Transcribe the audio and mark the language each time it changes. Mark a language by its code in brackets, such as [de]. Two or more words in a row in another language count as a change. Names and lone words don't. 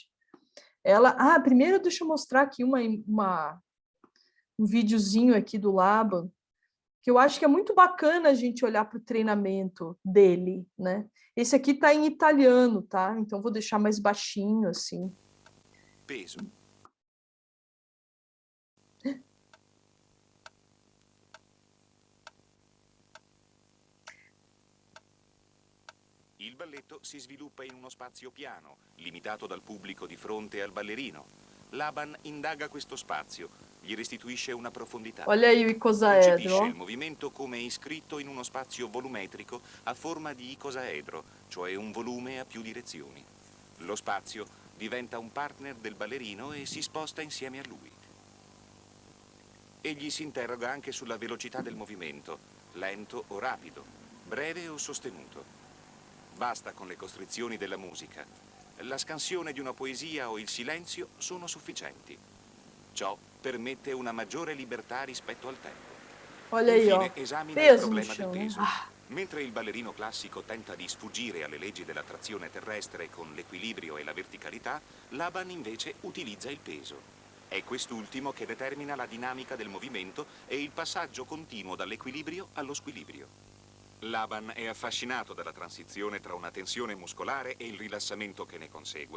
[pt] Primeiro deixa eu mostrar aqui um videozinho aqui do Laban, que eu acho que é muito bacana a gente olhar para o treinamento dele, né? Esse aqui está em italiano, tá? Então vou deixar mais baixinho, assim. Peso. [it] Il balletto si sviluppa in uno spazio piano, limitato dal pubblico di fronte al ballerino. Laban indaga questo spazio, gli restituisce una profondità. [pt] Olha aí o icosaedro, [it] Concepisce [pt] ó. [it] il movimento come iscritto in uno spazio volumetrico a forma di icosaedro, cioè un volume a più direzioni. Lo spazio diventa un partner del ballerino e si sposta insieme a lui. Egli si interroga anche sulla velocità del movimento, lento o rapido, breve o sostenuto. Basta con le costrizioni della musica. La scansione di una poesia o il silenzio sono sufficienti. Ciò permette una maggiore libertà rispetto al tempo. [pt] Olha aí, ó. [it] Infine esamina il [pt] Peso no [it] problema del [pt] chão, né? [it] peso. Mentre il ballerino classico tenta di sfuggire alle leggi dell'attrazione terrestre con l'equilibrio e la verticalità, Laban invece utilizza il peso. È quest'ultimo che determina la dinamica del movimento e il passaggio continuo dall'equilibrio allo squilibrio. Laban è affascinato dalla transizione tra una tensione muscolare e il rilassamento che ne consegue.